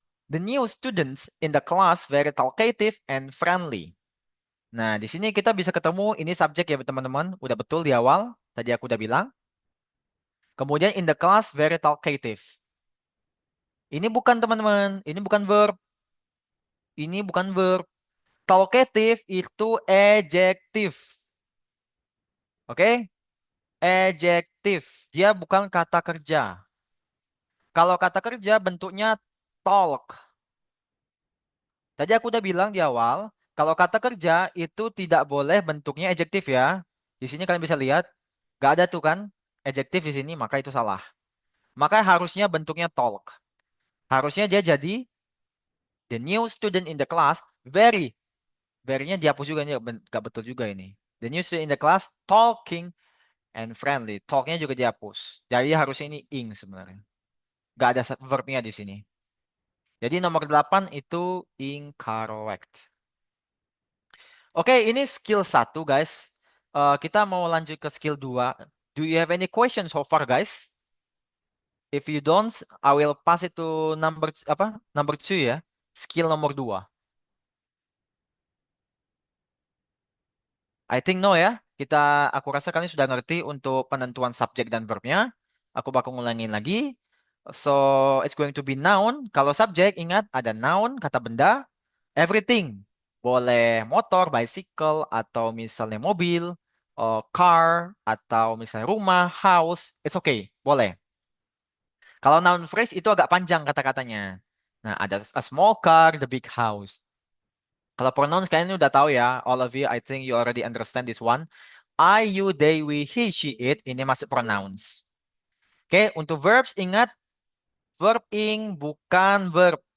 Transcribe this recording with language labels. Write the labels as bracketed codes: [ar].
[en] The new students in the class very talkative and friendly. [id] Nah, di sini kita bisa ketemu ini subjek ya teman-teman. Udah betul di awal. Tadi aku udah bilang. Kemudian [en] in the class very talkative. [id] Ini bukan teman-teman. Ini bukan verb. Ini bukan verb. Talkative itu adjective. Oke? Adjective. Dia bukan kata kerja. Kalau kata kerja bentuknya talk. Tadi aku udah bilang di awal, kalau kata kerja itu tidak boleh bentuknya adjektif ya. Di sini kalian bisa lihat, gak ada tuh kan adjektif di sini, maka itu salah. Maka harusnya bentuknya talk. Harusnya dia jadi [en] the new student in the class, very. [id] Very-nya dihapus juga, ini gak betul juga ini. [en] The new student in the class, talking and friendly. [id] Talk-nya juga dihapus. Jadi harusnya ini ing sebenarnya. Gak ada verb-nya di sini. Jadi nomor 8 itu incorrect. Oke, ini skill 1, guys. Kita mau lanjut ke skill 2. [en] Do you have any questions so far, guys? If you don't, I will pass it to Number 2 ya. [id] Skill nomor 2. [en] I think no ya. [id] Aku rasa kalian sudah ngerti untuk penentuan subjek dan verbnya. Aku bakal ngulangin lagi. [en] So, it's going to be noun. [id] Kalau subjek, ingat ada noun, kata benda, everything. Boleh motor, bicycle, atau misalnya mobil, car, atau misalnya rumah, house. [en] It's okay, [id] boleh. Kalau noun phrase itu agak panjang kata-katanya. [en] Nah, ada a small car, the big house. [id] Kalau pronouns kalian udah tahu ya, [en] all of you, I think you already understand this one. I, you, they, we, he, she, it, [id] ini masuk pronouns. Oke, untuk verbs ingat, verb ing bukan verb.